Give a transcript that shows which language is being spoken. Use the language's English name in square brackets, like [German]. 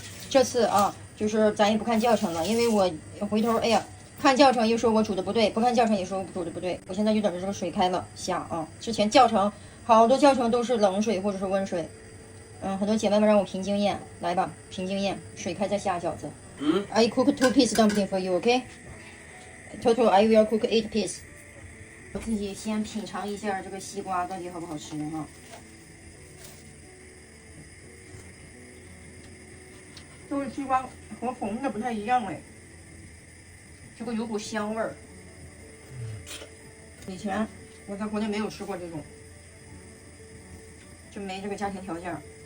[Chinese] 这次啊，就是咱也不看教程了，因为我回头，哎呀。看教程又说我煮的不对，不看教程也说我煮的不对。我现在就等着这个水开了下啊。之前教程好多教程都是冷水或者是温水，很多姐妹们让我凭经验，来吧，凭经验，水开再下饺子。 [English] I cook 2 piece dumpling for you, okay? Total I will cook 8 piece. [Chinese] 我自己先品尝一下这个西瓜到底好不好吃啊。这个西瓜和红的不太一样哎。这个有股香味儿，以前我在国内没有吃过这种，就没这个家庭条件。